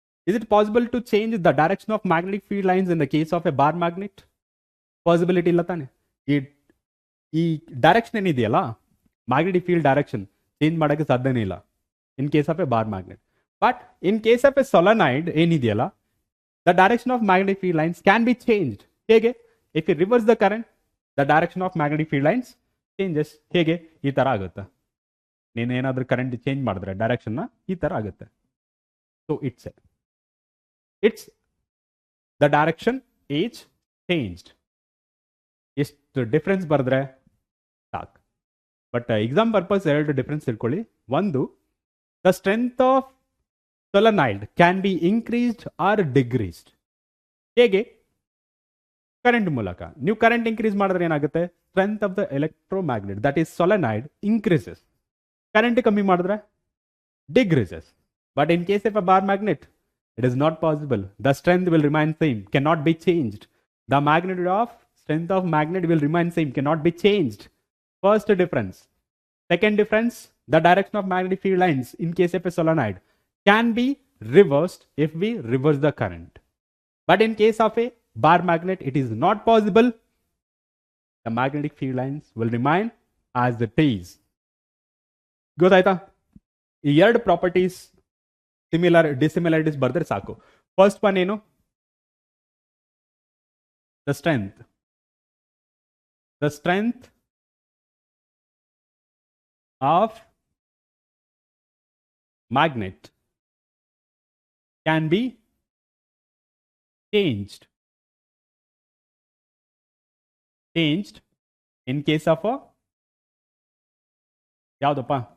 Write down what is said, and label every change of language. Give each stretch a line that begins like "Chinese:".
English: Is it possible to change the direction of magnetic field lines in the case of a bar magnet? Possibility
Kannada: ಇಲ್ಲ ತಾನೆ.
English: ಈ ಡೈರೆಕ್ಷನ್ ಏನಿದೆಯಲ್ಲ, magnetic field direction change
Kannada: ಮಾಡೋಕ್ಕೆ ಸಾಧ್ಯನೇ ಇಲ್ಲ
English: In case of a bar magnet. But in case of a solenoid
Kannada: ಏನಿದೆಯಲ್ಲ,
English: The direction of magnetic field lines can be changed. ಹೇಗೆ? If you reverse the current, the direction of magnetic field lines changes.
Kannada: ಹೇಗೆ? ಈ ತರ ಆಗುತ್ತೆ. ನೀನೇನಾದ್ರೂ current change ಮಾಡಿದ್ರೆ ಡೈರೆಕ್ಷನ್ನ ಈ ತರ ಆಗುತ್ತೆ.
English: So it's the direction is changed.
Kannada: ಎಷ್ಟು ಡಿಫ್ರೆನ್ಸ್ ಬರೆದ್ರೆ ಸಾಕು.
English: but exam purpose 2 difference
Kannada: ತಿಳ್ಕೊಳ್ಳಿ. ಒಂದು,
English: The strength of solenoid can be increased or decreased.
Kannada: ಹೇಗೆ? ಕರೆಂಟ್ ಮೂಲಕ. ನೀವು ಕರೆಂಟ್ ಇನ್ಕ್ರೀಸ್ ಮಾಡಿದ್ರೆ ಏನಾಗುತ್ತೆ?
English: Strength of the electromagnet that is solenoid increases.
Kannada: Current ಕಮ್ಮಿ ಮಾಡಿದ್ರೆ decreases.
English: But in case of a bar magnet, it is not possible. The strength will remain same, cannot be changed. The magnitude of strength of magnet will remain same, cannot be changed. First difference. Second difference, the direction of magnetic field lines in case of a solenoid can be reversed if we reverse the current. But in case of a bar magnet, it is not possible. The magnetic field lines will remain as it is.
Kannada: ಗೊತ್ತಾಯ್ತಾ? ಈ 2 properties ಡಿಸಿಮಿಲಾರಿಟೀಸ್ ಬರೆದ್ರೆ ಸಾಕು. First one ಏನು?
English: the strength of magnet can be changed in case of
Kannada: ಯಾವ್ದಪ್ಪ?